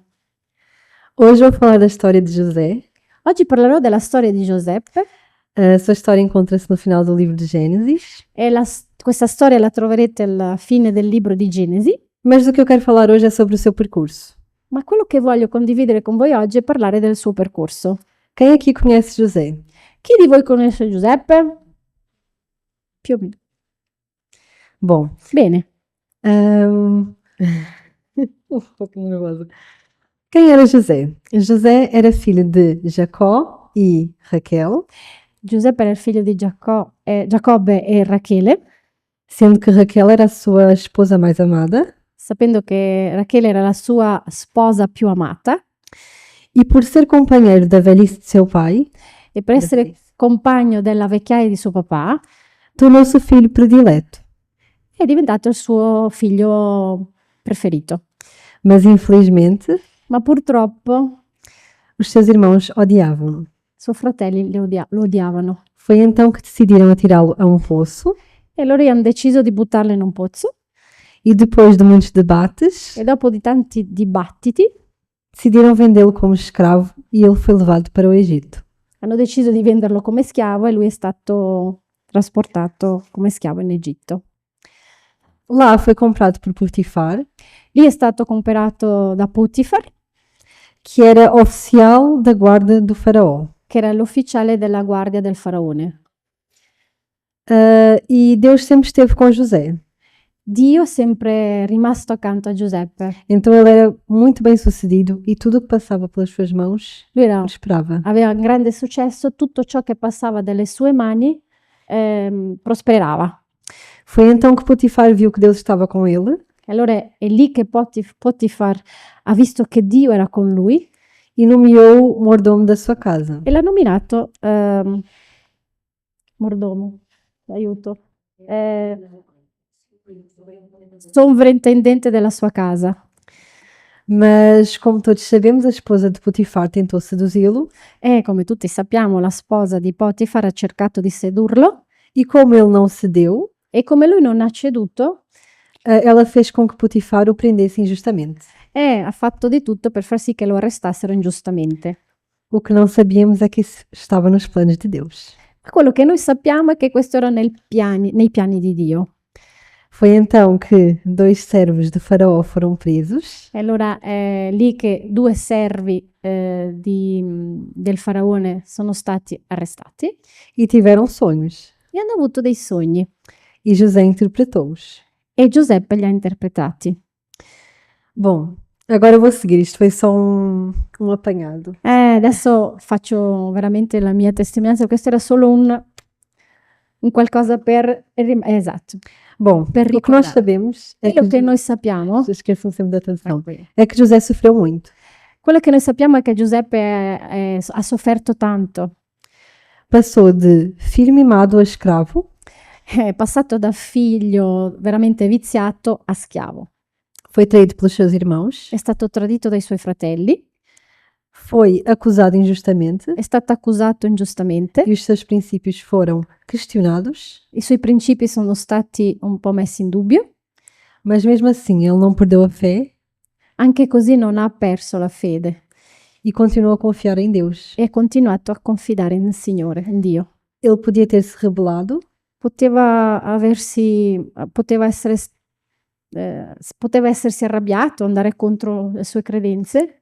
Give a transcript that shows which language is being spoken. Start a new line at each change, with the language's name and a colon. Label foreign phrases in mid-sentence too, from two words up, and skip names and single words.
Portuguese: Hoje vou falar da história de José.
Italian: Oggi parlerò della storia di Giuseppe.
Portuguese: A sua história encontra-se no final do livro de Gênesis.
Italian: E questa storia la troverete alla fine del libro di Genesi,
Portuguese: Mas do que eu quero falar hoje é sobre o seu percurso.
Italian: ma quello che voglio condividere con voi oggi è parlare del suo percorso.
Portuguese: Quem aqui conhece José?
Italian: Chi di voi conosce Giuseppe? Più o meno.
Portuguese: Bom,
Italian: Bene.
Portuguese: um um pouquinho nervosa. Quem era José? José era filho de Jacó e Raquel,
Italian: Giuseppe era il figlio di Giacobbe e Rachele,
Portuguese: sendo que Raquel era a sua esposa mais amada,
Italian: sapendo che Rachele era la sua sposa più amata,
Portuguese: e por ser companheiro da velhice de seu pai,
Italian: e per essere compagno della vecchiaia di suo papà
Portuguese: tornou-se o filho predileto.
Italian: è diventato il suo figlio preferito.
Portuguese: Mas infelizmente,
Italian: Ma purtroppo
Portuguese: os seus irmãos odiavam-no.
Italian: suoi fratelli lo odiavano
Portuguese: Foi então que decidiram atirá-lo a um poço
Italian: e loro hanno deciso di buttarlo in un pozzo
Portuguese: e depois de muitos debates,
Italian: e dopo di tanti dibattiti
Portuguese: decidiram vendê-lo como escravo e ele foi levado para o Egito.
Italian: hanno deciso di venderlo come schiavo e lui è stato trasportato come schiavo in Egitto.
Portuguese: Lá foi comprado por Potifar,
Italian: Lì è stato comprato da Potifar,
Portuguese: que era oficial da guarda do faraó.
Italian: che era l'ufficiale della guardia del faraone.
Portuguese: E Deus sempre esteve com José.
Italian: Dio è sempre rimasto accanto a Giuseppe.
Portuguese: Então ele era muito bem sucedido e tudo o que passava pelas suas mãos
Italian: Lui
Portuguese: prosperava.
Italian: aveva un grande successo, tutto ciò che passava dalle sue mani prosperava.
Portuguese: Foi então que Potifar viu que Deus estava com ele
Italian: E allora è lì che Potifar ha visto che Dio era con lui
Portuguese: e nomeou mordomo da sua casa.
Italian: e l'ha nominato mordomo, aiuto, sovrintendente della sua casa.
Portuguese: Mas, como todos sabemos, a esposa de Potifar tentou seduzi-lo
Italian: E come tutti sappiamo, la sposa di Potifar ha cercato di sedurlo
Portuguese: e, como ele não cedeu,
Italian: e come lui non ha ceduto,
Portuguese: ela fez com que Potifar o prendesse injustamente.
Italian: ha fatto di tutto per far sì che lo arrestassero ingiustamente.
Portuguese: O que não sabíamos é que isso estava nos planos de Deus.
Italian: Ma quello che noi sappiamo è che questo era nei piani di Dio.
Portuguese: Foi então que 2 servos de Faraó foram presos
Italian: E allora è lì che 2 servi del faraone sono stati arrestati
Portuguese: e tiveram sonhos.
Italian: e hanno avuto dei sogni
Portuguese: E José interpretou-os.
Italian: e Giuseppe li ha interpretati.
Portuguese: Bom, agora vou seguir. Isto foi só um apanhado.
Italian: Adesso faccio veramente la mia testimonianza, questo era solo un qualcosa per... Esatto.
Portuguese: Bom,
Italian: Per
Portuguese: o que nós
Italian: ricordare.
Portuguese: sabemos é
Italian: Quello che
Portuguese: que...
Italian: noi sappiamo,
Portuguese: Esqueçam sempre da tradução. É que José sofreu muito.
Italian: quello che noi sappiamo è che Giuseppe ha sofferto tanto.
Portuguese: Passou de filho mimado a escravo,
Italian: È passato da figlio veramente viziato a schiavo.
Portuguese: foi traído pelos seus irmãos,
Italian: È stato tradito dai suoi fratelli,
Portuguese: foi acusado injustamente
Italian: è stato accusato ingiustamente,
Portuguese: e os seus princípios foram questionados,
Italian: i suoi principi sono stati un po' messi in dubbio,
Portuguese: mas mesmo assim ele não perdeu a fé
Italian: anche così non ha perso la fede
Portuguese: e continuou a confiar em Deus.
Italian: e ha continuato a confidare nel Signore, in Dio.
Portuguese: Ele podia ter-se rebelado,
Italian: Poteva essersi arrabbiato, andare contro le sue credenze,